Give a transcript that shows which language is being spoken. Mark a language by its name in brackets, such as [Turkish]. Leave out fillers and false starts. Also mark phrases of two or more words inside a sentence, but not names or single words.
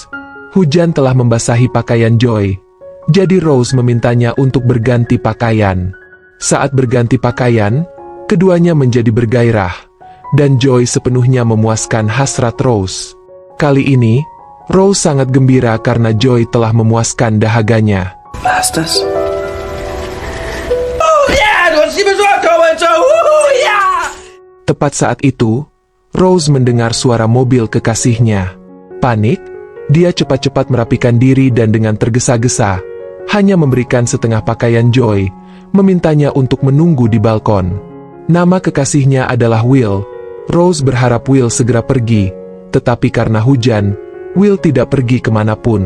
[Indonesian] Hujan telah membasahi pakaian Joy, jadi Rose memintanya untuk berganti pakaian. Saat berganti pakaian, keduanya menjadi bergairah, dan Joy sepenuhnya memuaskan hasrat Rose. Kali ini, Rose sangat gembira karena Joy telah memuaskan dahaganya. [German] Was das? Oh yeah, du hast die besorgt, yeah! [Indonesian] Tepat saat itu, Rose mendengar suara mobil kekasihnya. Panik, dia cepat-cepat merapikan diri dan dengan tergesa-gesa, hanya memberikan setengah pakaian Joy, memintanya untuk menunggu di balkon. Nama kekasihnya adalah Will. Rose berharap Will segera pergi, tetapi karena hujan, Will tidak pergi kemanapun.